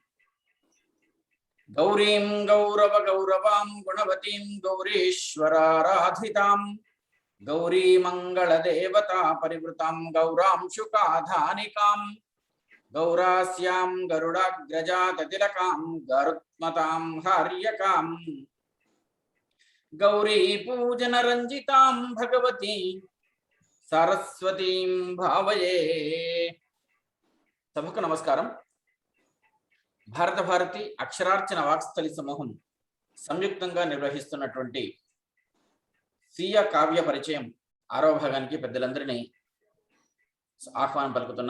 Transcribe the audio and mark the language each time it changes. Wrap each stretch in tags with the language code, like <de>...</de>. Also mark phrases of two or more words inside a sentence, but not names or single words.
<sa>गौरीं गौरवगौरवां गुणवतीं गौरीश्वराराधितां गौरीमङ्गलदेवता परिवृतां गौरांशुकाधानिकां गौरास्यां गरुडाग्रजाततिलकां गरुत्मतां हार्यकां गौरीपूजनरञ्जितां भगवती सरस्वतीं भावये।</sa> <te>సభకు నమస్కారం. భారత భారతి అక్షరార్చన వాక్స్థలి సమూహం సంయుక్తంగా నిర్వహిస్తున్నటువంటి స్వీయ కావ్య పరిచయం 6వ భాగానికి పెద్దలందరినీ ఆహ్వానం పలుకుతున్నాం.</te>